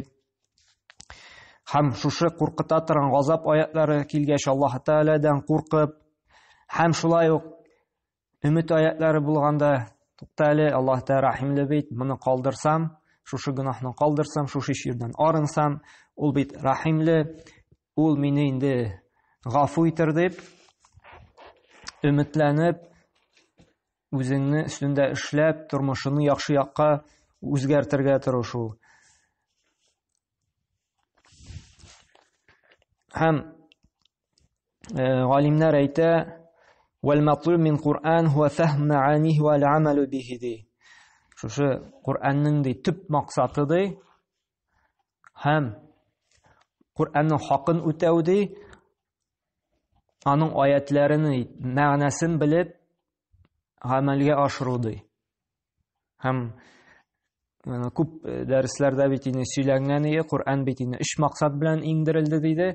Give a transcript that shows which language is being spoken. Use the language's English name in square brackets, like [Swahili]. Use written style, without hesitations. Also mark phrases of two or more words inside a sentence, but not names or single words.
[Tatar] Һәм шушы куркыта торган газап аятлары килгәч, Аллаһ Тәгаләдән куркып, һәм шулай ук өмет аятлары булганда, туктале, Аллаһ Тәгалә рәхимле бит, моны калдырсам, шушы гөнаһны калдырсам, шушы ширдән арынсам, ул бит рәхимле, ул мине инде гафу итер дип, өметләнеп, үзеңне өстендә эшләп, тормышны яхшы якка үзгәртергә тырышу. [Arabic] Һәм галимнәр әйтә: "والمطلوب من القرآن هو فهم معانيه والعمل به" ди. [Tatar] Шушы Qur'анның ди төп максаты ди, һәм Qur'анның хакын үтәү ди, аның аятларының мәгънәсен белеп гамәлгә ашыру ди. Һәм күп дәресләрдә бит инде сөйләнгән иде, Qur'ан бит инде 3 максат белән иңдерелде диде.